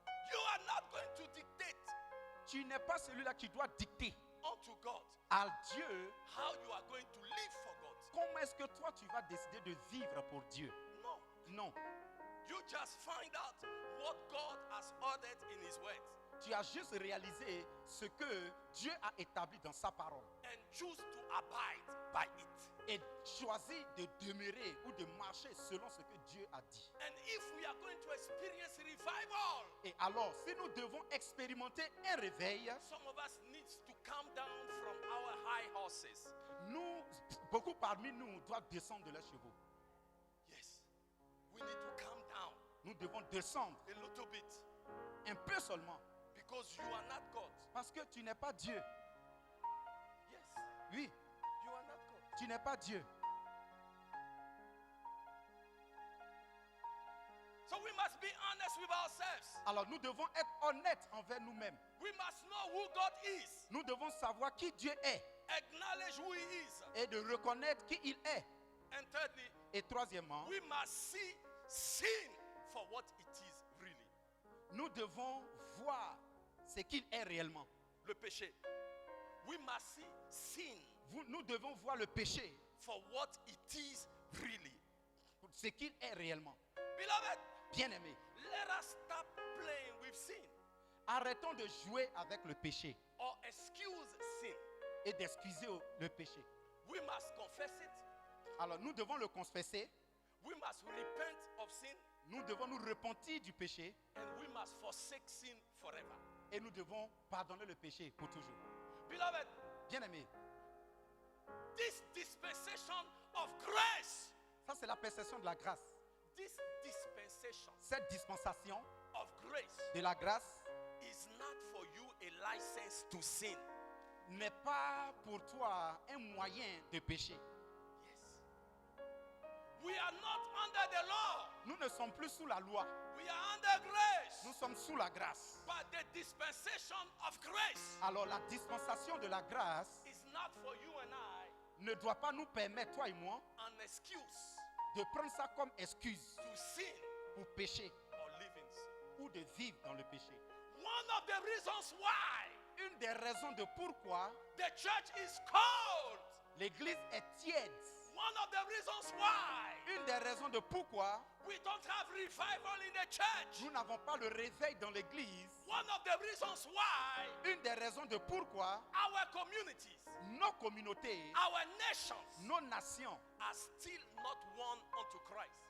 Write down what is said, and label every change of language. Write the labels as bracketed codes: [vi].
[en] You are not going to dictate [fr] Tu n'es pas celui-là qui doit dicter [en] unto God [fr] à Dieu [en] how you are going to live for God. [fr] comment est-ce que toi tu vas décider de vivre pour Dieu. [en] No. [fr] Non. [en] You just find out what God has ordered in His word [fr] Tu as juste réalisé ce que Dieu a établi dans sa parole [en] and choose to abide by it. [fr] et choisis de demeurer ou de marcher selon ce que Dieu a dit. [en] And if we are going to experience revival, [fr] Et alors, si nous devons expérimenter un réveil, [en] some of us needs to come down from our high horses. [fr] beaucoup parmi nous doivent descendre de leurs chevaux. [en] Yes. We need to come down [fr] Nous devons descendre [en] a little bit [fr] Un peu seulement. [en] Because you are not God. [fr] Parce que tu n'es pas Dieu. [en] Yes, [fr] Oui, [en] you are not God. [fr] tu n'es pas Dieu. [en] So we must be honest with ourselves. [fr] Alors nous devons être honnêtes envers nous-mêmes. [en] We must know who God is. [fr] Nous devons savoir qui Dieu est [en] Acknowledge who He is. [fr] et de reconnaître qui il est. [en] And thirdly, [fr] Et troisièmement, [en] we must see sin for what it is really. [fr] nous devons voir ce qu'il est réellement. Le péché. [en] We must see sin [fr] Nous devons voir le péché [en] for what it is really. [fr] pour ce qu'il est réellement. [en] Beloved, [fr] Bien-aimés, [en] let us stop playing with sin [fr] arrêtons de jouer avec le péché [en] or excuse sin. [fr] et d'excuser le péché. [en] We must confess it. [fr] Alors nous devons le confesser, [en] We must repent of sin, [fr] nous devons nous repentir du péché [en] and we must forsake sin forever. [fr] et nous devons pardonner le péché pour toujours. [en] Beloved, [fr] Bien-aimés, [en] this dispensation of grace, [fr] ça c'est la perception de la grâce. [en] this dispensation [fr] Cette dispensation [en] of grace [fr] de la grâce [en] is not for you a license to sin. [fr] n'est pas pour toi un moyen de pécher. [en] Yes. We are not under the law. [fr] Nous ne sommes plus sous la loi, [en] We are under grace. [fr] nous sommes sous la grâce. [en] But the dispensation of grace [fr] Alors la dispensation de la grâce [en] is not for you and I [fr] ne doit pas nous permettre, toi et moi, [en] an excuse [fr] de prendre ça comme excuse [en] to sin [fr] pour pécher [en] or live in sin. [fr] ou de vivre dans le péché. [en] One of the reasons why [fr] Une des raisons de pourquoi [en] the church is cold, [fr] l'église est tiède, [en] one of the reasons why [fr] une des raisons de pourquoi [en] we don't have revival in the church, [fr] nous n'avons pas le réveil dans l'église, [en] one of the reasons why [fr] une des raisons de pourquoi [en] our communities, [fr] nos communautés, [en] our nations [fr] nos nations [en] are still not won unto Christ.